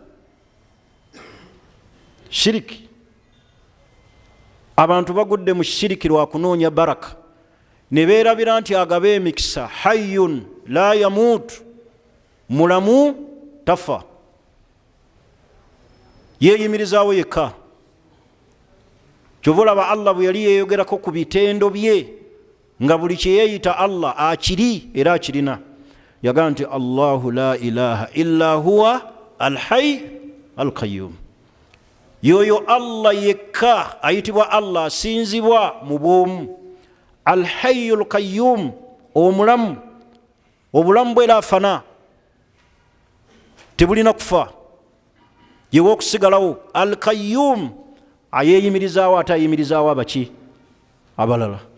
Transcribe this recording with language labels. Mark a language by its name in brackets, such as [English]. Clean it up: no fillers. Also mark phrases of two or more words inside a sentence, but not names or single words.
[Ganda] shiriki abantu bagudde mu shiriki lwa kunoonya baraka ne beerabira nti agabe emikisa [Arabic] حي لا يموت [Ganda] mulamu tafa yeeyimirizaawo yekka kyova olaba Allah bwe yali yeeyogerako ku bitendo bye nga buli kye yeeyita Allah akiri era akirina yagaa nti [Arabic] الله لا إله إلا هو الحي القيوم [Ganda] yoyo Allah yekka ayitibwa Allah asinzibwa mu bwomu [Arabic] الحي القيوم [Ganda] omulamu obulamu bwe afana tebulina kufa yewe okusigalawo alqayyum ayeeyimirizaawo ate ayimirizaawo abaki abalala